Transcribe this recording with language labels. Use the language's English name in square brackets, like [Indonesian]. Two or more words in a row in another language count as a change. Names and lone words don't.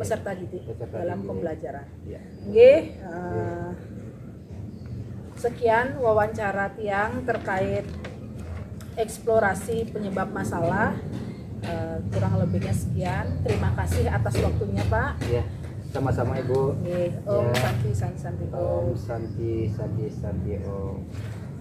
[Indonesian] peserta didik dalam pembelajaran. Ya. Sekian wawancara Tiang terkait eksplorasi penyebab masalah. Kurang lebihnya sekian. Terima kasih atas waktunya Pak. Ya, sama-sama Ibu. [Sanskrit] Om Santi Santi Santi Om Santi Santi Santi Om.